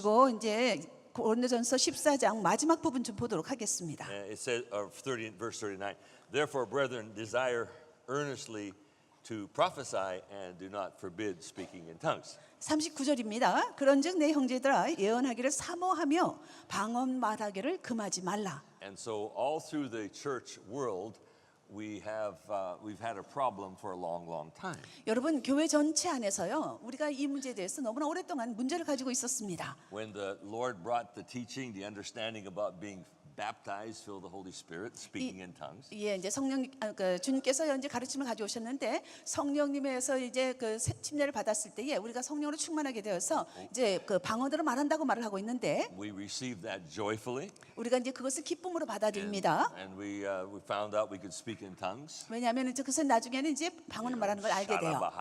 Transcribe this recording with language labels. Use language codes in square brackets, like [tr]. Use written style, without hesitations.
[ko] 그리고 이제 고린도전서 14장 마지막 부분 좀 보도록 하겠습니다. [en] It says, verse 39. Therefore, brethren, desire earnestly to prophesy and do not forbid speaking in tongues. [ko] 39절입니다. 그런즉 내 형제들아 예언하기를 사모하며 방언 말하기를 금하지 말라. [en] And so all through the church world, we've had a problem for a long time. [ko] 여러분 교회 전체 안에서요 우리가 이 문제에 대해서 너무나 오랫동안 문제를 가지고 있었습니다. [en] When the Lord brought the teaching, the understanding about being baptized, filled with the Holy Spirit, speaking in tongues. [ko] 예, 이제 주님께서 이제 가르침을 가져오셨는데 성령님에서 이제 그 침례를 받았을 때에 우리가 성령으로 충만하게 되어서 이제 그 방언으로 말한다고 말을 하고 있는데 [en] We received that joyfully. [ko] 우리가 이제 그것을 기쁨으로 받아들입니다. [en] And we found out we could speak in tongues. [ko] 왜냐하면 이제 그것은 나중에는 이제 방언을 말하는 걸 알게 돼요.